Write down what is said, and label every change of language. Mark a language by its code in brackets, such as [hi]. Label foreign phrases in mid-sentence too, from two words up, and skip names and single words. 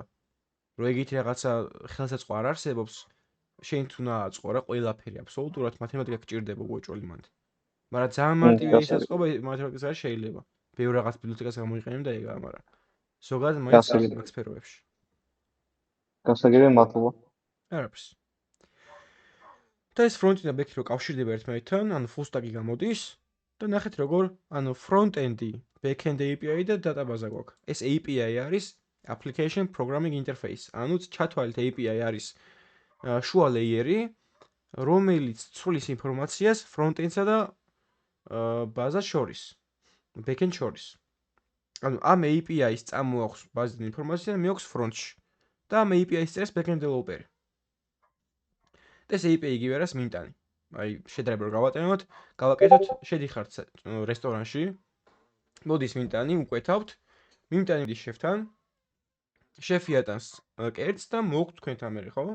[ka] რო ეგეთი რაღაცა ხელსაწყო არ არსებობს, შენ თუ უნდა აწყო რა ყველაფერი აბსოლუტურად მათემატიკა გჭირდება უეჭველი მანდ. მაგრამ ძალიან მარტივი ის აწყობა მათემატიკის გარეშე შეიძლება. ბევრ რაღაც ბიბლიოთეკას გამოიყენებ და ეგაა, მაგრამ ზოგადად მაინც მაგ სფეროებში. გასაგებია, მადლობა. არაფერს. და ეს ფრონტი და ბექი რო კავშირდება ერთმანეთთან, ანუ [en] full stack-ი [ka] გამოდის და ნახეთ როგორ, ანუ front-end-ი, [en] back-end API [ka] და database გვაქვს. [en] ეს API არის application programming interface. [ka] ანუ ჩათვალეთ API არის შუა ლეიერი, რომელიც ცვლის ინფორმაციას front-end-სა და ბაზას შორის, back-end შორის. ანუ ამ API-ს წამოაქვს ბაზიდან ინფორმაცია და მეაქვს front-ში. და ამ API-ს წერს [en] back-end developer-ი. [ka] ეს API იგივე არის მიმტანი. აი, შედარება რომ გავატენოთ, გავაკეთოთ, შედიხართ რესტორანში. მოდის მიმტანი, უკვეთავთ. მიმტანი მიდის შეფთან. შეფი ატანს კერტს და მოვუხთ თქვენთან მერე, ხო?